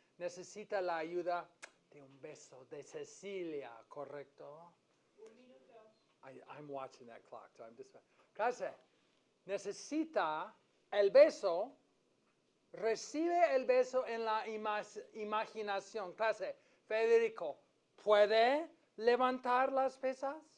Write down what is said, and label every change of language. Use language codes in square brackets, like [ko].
[es] Necesita la ayuda de un beso de Cecilia. Correcto. [en] I'm watching that clock, so I'm just... [es] Clase, necesita el beso, recibe el beso en la imaginación. Clase, Federico, ¿puede levantar las pesas?